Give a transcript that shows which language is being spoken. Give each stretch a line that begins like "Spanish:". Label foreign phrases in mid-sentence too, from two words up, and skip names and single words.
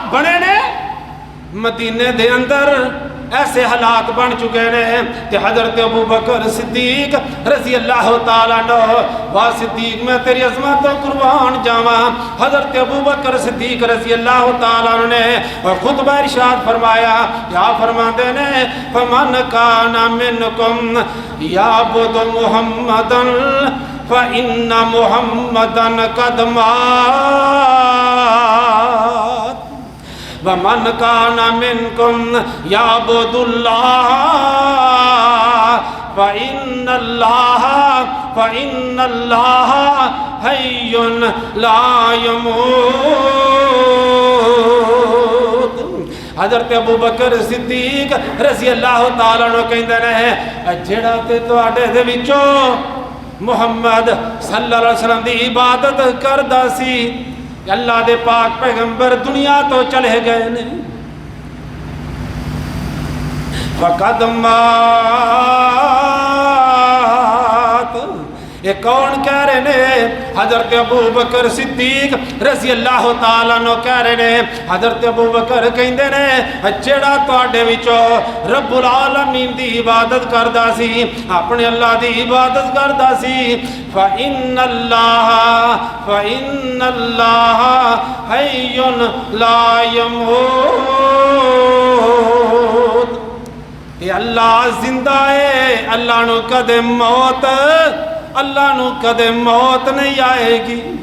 Punjabi: بنے نے مدینے دے اندر ایسے حالات بن چکے نے کہ حضرت ابو بکر صدیق رضی اللہ تعالیٰ عنہ واہ صدیق میں تیری عظمت و قربان جاواں، حضرت ابو بکر صدیق رضی اللہ تعالیٰ عنہ نے خطبہ ارشاد فرمایا، کیا فرماتے نے
Arabic: فمن کان منکم یعبد محمدا فإن محمدا قد مات ومن کان منکم یعبد اللہ فإن اللہ حی لا یموت۔
Punjabi: حضرت ابو بکر صدیق رضی اللہ تعالیٰ عنہ کہندے نے جڑا تے تواڈے دے وچوں محمد صلی اللہ علیہ وسلم دی عبادت کردا سی، اللہ دے پاک پیغمبر دنیا تو چلے گئے نے،
Arabic: فقد مات۔
Punjabi: یہ کون کہہ رہے نے؟ حضرت ابو بکر صدیق رضی اللہ تعالیٰ عنہ کہہ رہے نے، حضرت ابو بکر کہندے نے جڑا تواڈے وچوں رب العالمین دی عبادت کردا سی، اپنے اللہ دی عبادت کردا سی،
Arabic: فإن اللہ حی لا یموت۔
Punjabi: یہ اللہ زندہ ہے، اللہ نو کدے موت نہیں آئے گی۔